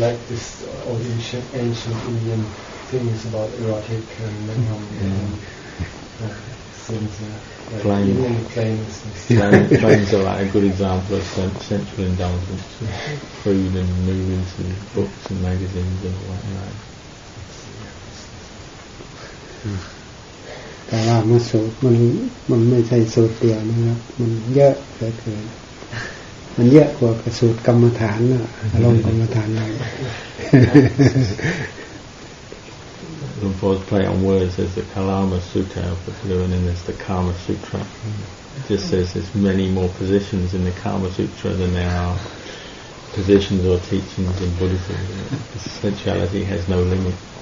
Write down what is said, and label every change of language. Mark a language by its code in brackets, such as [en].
[en] like this old ancient Indian things about erotic and things. Even in the plane. Planes are like a good example of sensual indulgence, food and movies and books and magazines and all that. [th] แต่ว่ามาสูตรมันไม่ใช่สูตรเดียวนะครับมันเยอะเหลือเกินมันเยอะกว่าสูตรกรรมฐานน่ะอารมณ์กรรมฐานเรา [en] Luang's play on words. There's the Kalama Sutta and then there's the Kama Sutra. It just says there's many more positions in the Kama Sutra than there are positions or teachings in Buddhism. Sensuality has no limit.